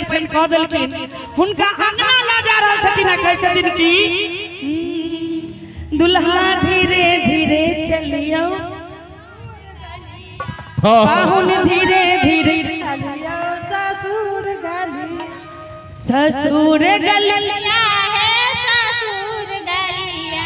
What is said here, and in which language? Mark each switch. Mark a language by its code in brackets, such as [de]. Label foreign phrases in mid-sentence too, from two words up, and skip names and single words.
[mai] कह देलखिन हुनका अंगना ला जा रहल छथिन आ कहै छथिन कि दुल्हा धीरे धीरे चलियो पाहुन धीरे धीरे चलियो ससुर गली ससुर गलिया है ससुर गलिया